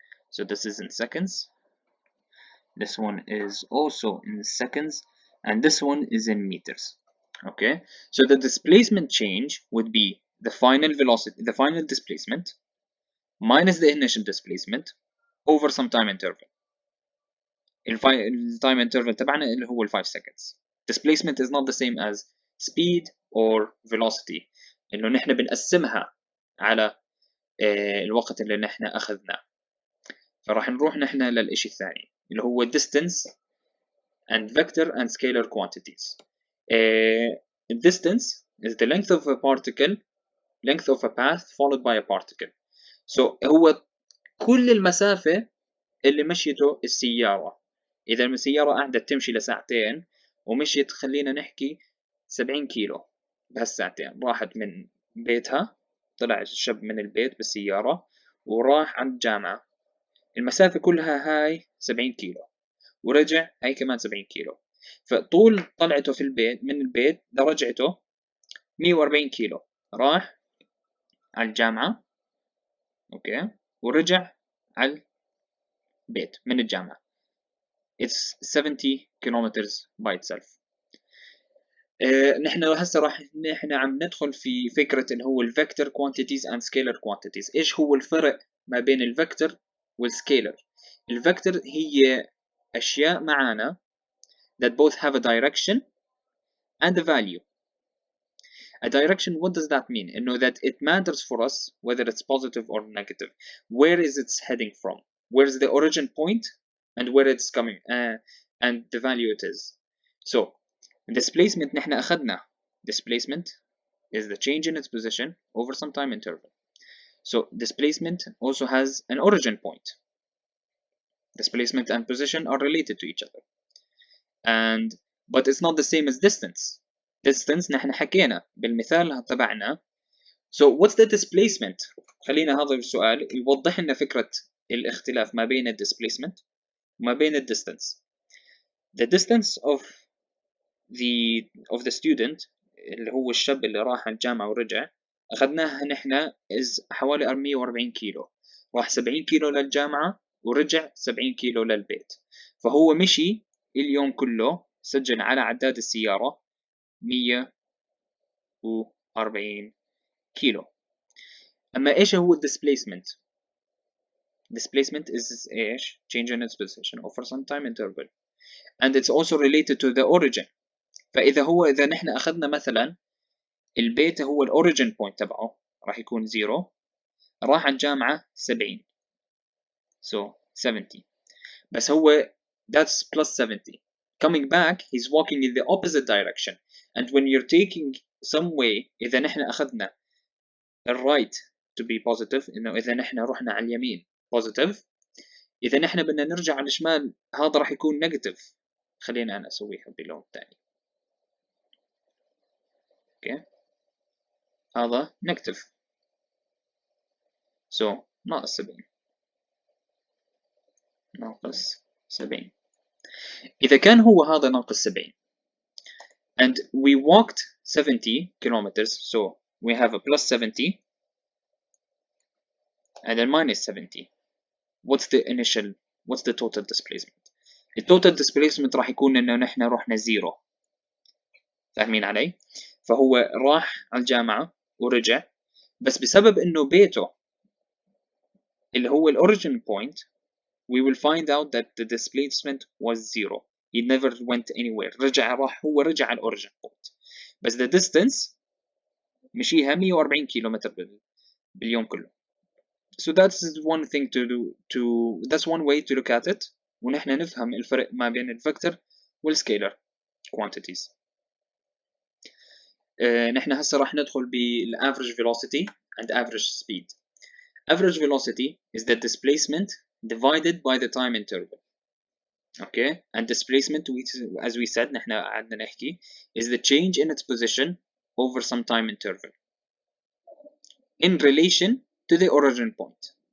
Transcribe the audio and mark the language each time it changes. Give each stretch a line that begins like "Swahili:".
English: So this is in seconds. This one is also in seconds, and this one is in meters. Okay, so the displacement change would be the final velocity, the final displacement minus the initial displacement over some time interval.
Arabic: التايم interval تبعنا اللي هو 5 seconds.
English: Displacement is not the same as speed or velocity،
Arabic: إنه نحن بنقسمها على الوقت اللي نحن أخذناه. فراح نروح نحن للإشي الثاني اللي هو
English: distance and vector and scalar quantities. Distance is the length of a particle, length of a path followed by a particle.
Arabic: So هو كل المسافة اللي مشيته السيارة. إذا السيارة قعدت تمشي لساعتين ومشيت خلينا نحكي 70 كيلو بهالساعتين، راحت من بيتها، طلع الشاب من البيت بالسيارة وراح عند الجامعة، المسافة كلها هاي 70 كيلو، ورجع هاي كمان 70 كيلو. فطول طلعته في البيت من البيت لرجعته 140 كيلو، راح على الجامعة اوكي ورجع على البيت من الجامعة.
English: It's 70 kilometers by itself.
Arabic: نحن هسه نحن عم ندخل في فكرة اللي هو الفيكتور كوانتيتيز اند سكيلر كوانتيتيز. ايش هو الفرق ما بين الفيكتور والسكيلر؟ الفيكتور هي اشياء معانا
English: that both have a direction and a value. A direction, what does that mean? You know that it matters for us whether it's positive or negative. Where is it heading from? Where is the origin point and where it's coming and the value it is. So displacement
Arabic: نحن أخذنا
English: displacement is the change in its position over some time interval. So displacement also has an origin point. Displacement and position are related to each other. But it's not the same as distance.
Arabic: Distance نحن حكينا بالمثال تبعنا.
English: So what's the displacement؟
Arabic: خلينا هذا السؤال يوضح لنا فكرة الاختلاف ما بين displacement وما بين distance.
English: The distance of the student
Arabic: اللي هو الشاب اللي راح الجامعة ورجع أخذناها نحن حوالي 140 كيلو. راح 70 كيلو للجامعة ورجع 70 كيلو للبيت. فهو مشي اليوم كله، سجل على عداد السيارة 140 كيلو. أما إيش هو
English: displacement؟ Displacement is إيش؟ Change in its position over some time interval. And it's also related to the origin.
Arabic: إذا نحن أخذنا مثلا البيت هو الأوريجين بوينت تبعه راح يكون 0، راح على الجامعة 70.
English: So 70.
Arabic: بس هو
English: that's plus 70. Coming back he's walking in the opposite direction. And when you're taking some way
Arabic: إذا نحن أخذنا الرايت
English: to be positive،
Arabic: إنه إذا نحن رحنا على اليمين positive، إذا نحن بدنا نرجع على الشمال هذا راح يكون negative. خلينا أنا أسويها بلون ثاني.
English: okay.
Arabic: هذا negative. So ناقص 70. ناقص 70. إذا كان هو هذا ناقص
English: 70 and we walked 70 kilometers, so we have a plus 70 and then minus 70. What's the total displacement? The total displacement
Arabic: راح يكون إنه نحن رحنا 0. فاهمين علي؟ فهو راح على الجامعة ورجع، بس بسبب إنه بيته اللي هو الأوريجين point
English: we will find out that the displacement was 0. He never went anywhere.
Arabic: هو رجع على الأوريجين point. بس the distance مشيها 140 كيلومتر باليوم كله.
English: So that's one thing that's one way to look at it.
Arabic: ونحن نفهم الفرق ما بين الفيكتور والسكيلر quantities. نحن هسه راح ندخل بالaverage velocity and average speed.
English: Average velocity is the displacement divided by the time interval. Okay, and displacement, as we said,
Arabic: نحن قعدنا نحكي,
English: is the change in its position over some time interval in relation to the origin point.